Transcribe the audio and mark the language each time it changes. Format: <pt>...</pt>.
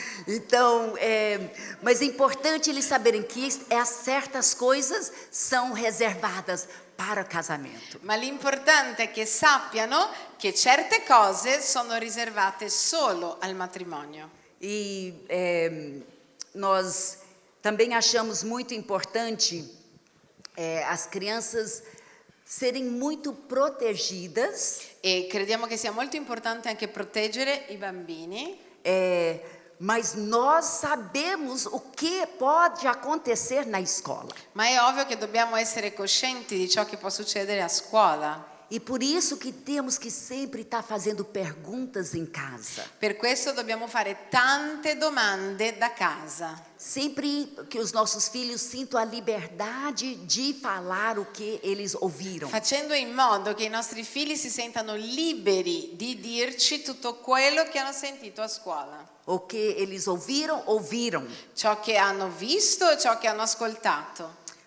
<pt>Então, mas é importante eles saberem que certas coisas são reservadas para o casamento.</pt> <it>Ma l'importante è che sappiano che certe cose sono riservate solo al matrimonio.</it> <pt>E nós também achamos muito importante as crianças serem muito protegidas,</pt> <it>E crediamo che sia molto importante anche proteggere i bambini,</it> <pt>mas nós sabemos o que pode acontecer na escola.</pt> <it>ma è ovvio che dobbiamo essere coscienti di ciò che può succedere a scuola.</it> <pt>E por isso que temos que sempre estar fazendo perguntas em casa.</pt> <it>Per questo dobbiamo fare tante domande da casa.</it> <pt>Sempre que os nossos filhos sintam a liberdade de falar o que eles ouviram.</pt> <it>Facendo in modo che i nostri figli si sentano liberi di dirci tutto quello che hanno sentito a scuola.</it> <pt>O que eles ouviram.</pt> <it>Ciò che hanno visto e ciò che hanno ascoltato.</it>